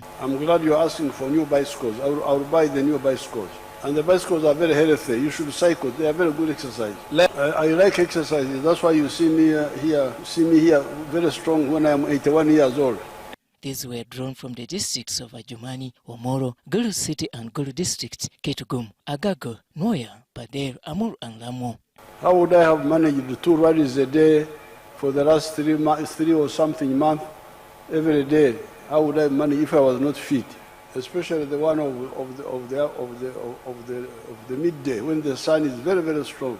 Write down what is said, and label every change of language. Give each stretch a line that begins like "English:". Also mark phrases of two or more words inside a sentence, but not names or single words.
English: I'm glad you're asking for new bicycles. I'll buy the new bicycles. And the bicycles are very healthy. You should cycle. They are very good exercise. I like exercises. That's why you see me here very strong when I'm 81 years old. These were drawn from the districts of Ajumani, Omoro, Gulu City and Gulu District, Ketugum, Agago, Noya, Bader, Amur and Lamo. How would I have managed 2 rallies a day for the last 3 or something months every day? How would I manage if I was not fit? Especially the one of the midday when the sun is very, very strong.